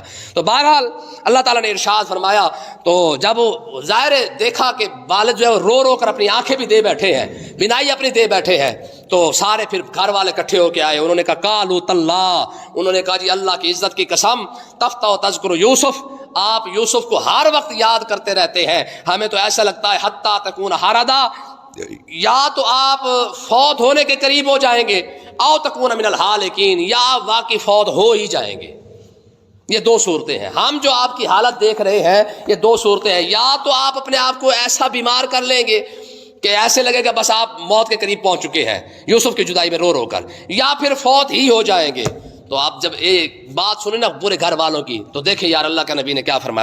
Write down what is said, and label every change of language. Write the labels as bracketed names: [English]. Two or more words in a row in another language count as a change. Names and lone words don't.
[Urdu] تو بہرحال اللہ تعالیٰ نے ارشاد فرمایا, تو جب ظاہر دیکھا کہ والد جو ہے رو رو کر اپنی آنکھیں بھی دے بیٹھے ہیں, بینائی اپنی دے بیٹھے ہیں, تو سارے پھر گھر والے اکٹھے ہو کے آئے. انہوں نے کہا [Arabic] قالوا تاللہ, [Urdu] انہوں نے کہا جی اللہ کی عزت کی قسم, [Arabic] تفتح تذکر یوسف, [Urdu] آپ یوسف کو ہر وقت یاد کرتے رہتے ہیں, ہمیں تو ایسا لگتا ہے [Arabic] حتی تکون حردا, [Urdu] یا تو آپ فوت ہونے کے قریب ہو جائیں گے, [Arabic] او تکون من الحالکین, [Urdu] یا واقعی فوت ہو ہی جائیں گے. یہ دو صورتیں ہیں. ہم جو آپ کی حالت دیکھ رہے ہیں یہ دو صورتیں ہیں, یا تو آپ اپنے آپ کو ایسا بیمار کر لیں گے کہ ایسے لگے گا بس آپ موت کے قریب پہنچ چکے ہیں یوسف کی جدائی میں رو رو کر, یا پھر فوت ہی ہو جائیں گے. تو آپ جب ایک بات سنیں نا پورے گھر والوں کی تو دیکھیں یار اللہ کے نبی نے کیا فرمایا.